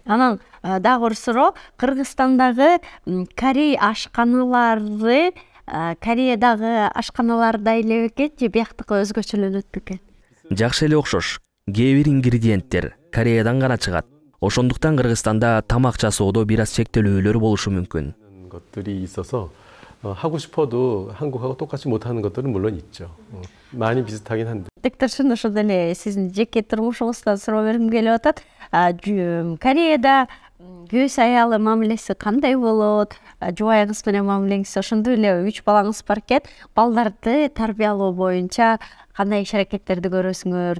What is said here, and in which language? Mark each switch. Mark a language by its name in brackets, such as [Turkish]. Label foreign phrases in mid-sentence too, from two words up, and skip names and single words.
[Kyrgyz] Анан дагы бир суроо, Кыргызстандагы корей ашканалары Кореядагы ашканалардай эле бекен же бияктыкы өзгөчөлөнөт бекен? Жакшы эле окшош. Кээ бир ингредиенттер Кореядан гана чыгат. Ошондуктан Кыргызстанда тамак жасоодо бир аз чектелүүлөр болушу мүмкүн. [Korean] 것들이 있어서 하고 싶어도 한국하고 똑같이 못하는 것들은 물론 있죠. 많이 비슷하긴 한데. [Kyrgyz] Докторшын, ошондо эле сиздин жеке турмушуңуздан суроо бергим келип атат. Кореяда күйөөс аялы мамилеси кандай болот? Жубайыңыз менен мамилеңиз ошондой эле 3 балаңыз бар экен. Балдарды тарбиялоо боюнча кандай иш аракеттерди көрөсүңөр?